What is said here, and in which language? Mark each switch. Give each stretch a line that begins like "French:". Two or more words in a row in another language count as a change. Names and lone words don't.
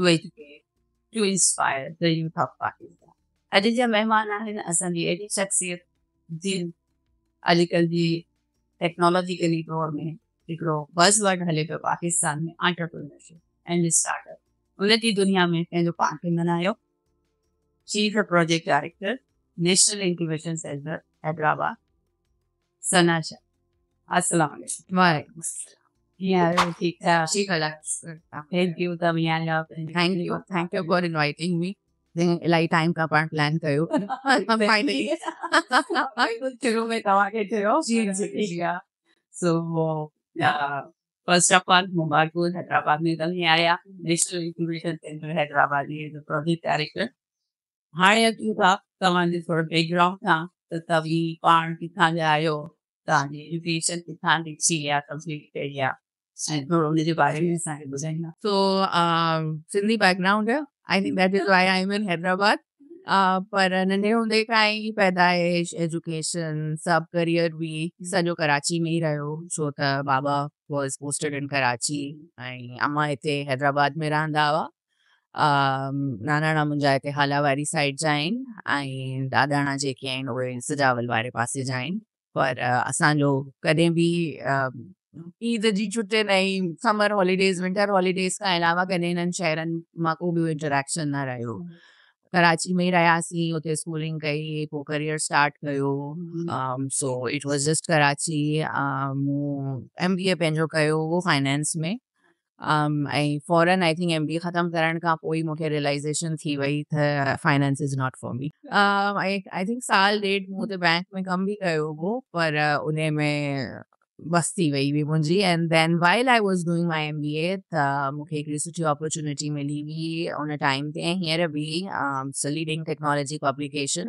English: educate to inspire the youth of Pakistan
Sindhi: अॼु जा महिमान आहिनि असांजी अहिड़ी शख़्सियत जिन अॼुकल्ह जी टेक्नोलॉजिकली दौर में हिकिड़ो बज़वर्ड हले पियो पाकिस्तान में
English: entrepreneurship and startup
Sindhi: उन जी दुनिया में पंहिंजो पाण खे मल्हायो
English: chief project director
Sindhi: नेशनल इंक्यूबेशन सेंटर हैदराबाद सना शाह
Arabic: السلام عليكم
Sindhi: वालेकुम
English: Yeah, She collects. thank you, Tamiya. Thank you for inviting me. Like time का part plan कयो. Finally.
Sindhi: शुरू में तव्हांखे चयो.
English: Yeah. So, first of all,
Sindhi: मुबारक हैदराबाद में तव्हीं आया. नेशनल इंक्यूबेशन सेंटर हैदराबाद जी जो प्रोजेक्ट डायरेक्टर. हाणे अचूं था तव्हांजे थोरो बैकग्राउंड खां त तव्हीं पाण किथां जा आहियो तव्हांजी एजुकेशन किथां थी आहे कंप्लीट कई आहे ऐं थोरो हुनजे बारे में असांखे ॿुधाईंदा.
English: So, Sindhi background है. I think that is why I'm in Hyderabad.
Sindhi: पर नंढे हूंदे खां ई पैदाइश एजुकेशन सभु करियर बि सॼो कराची में ई रहियो छो त बाबा
English: was posted in Karachi
Sindhi: ऐं अम्मा हिते हैदराबाद में रहंदा हुआ. नानाणा मुंहिंजा हिते हालावारी साइड जा आहिनि ऐं ॾाॾाणा जेके आहिनि उहे सजावल वारे पासे जा आहिनि पर असांजो कॾहिं बि ईद जी छुटियुनि ऐं
English: summer holidays winter holidays
Sindhi: खां अलावा कॾहिं हिननि शहरनि मां को बि इंटरेक्शन न रहियो. कराची में ई रहियासीं उते स्कूलिंग कई पोइ करियर स्टार्ट कयो.
English: so it was just Karachi.
Sindhi: मूं MBA पंहिंजो कयो हुओ फाइनेंस में ऐं फॉरन
English: I think
Sindhi: MBA ख़तमु करण खां पोइ मूंखे रियलाइज़ेशन थी वई त
English: finance is not for me. I think
Sindhi: साल ॾेढ मूं हुते बैंक में कमु बि कयो हुओ पर उन में बस थी वई हुई मुंहिंजी
English: and then while I was doing my MBA
Sindhi: त मूंखे हिकिड़ी सुठी अपॉर्चुनिटी मिली हुई उन टाइम ते हींअर बि
English: leading technology publication